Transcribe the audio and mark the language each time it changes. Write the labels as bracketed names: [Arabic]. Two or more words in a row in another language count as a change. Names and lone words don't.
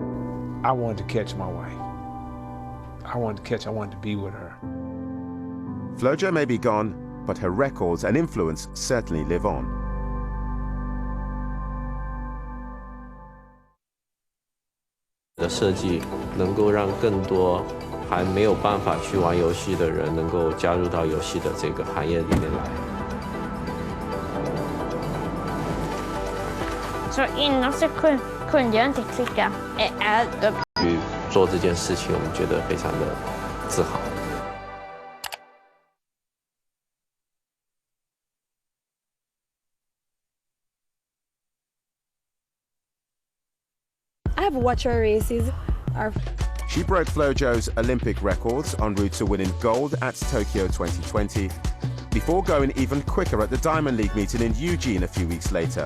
[English] I wanted to catch my wife. I wanted to be with her. Flojo may be gone, but her records and influence certainly live on. [Chinese] The 设计能够让更多还没有办法去玩游戏的人能够加入到游戏的这个行业里面来。 [Swedish] Så innan så kunde jag inte klicka eld. [Chinese] 去做这件事情，我们觉得非常的自豪。 [English] I've watched her races. She broke Flojo's Olympic records en route to winning gold at Tokyo 2020, before going even quicker at the Diamond League meeting in Eugene a few weeks later.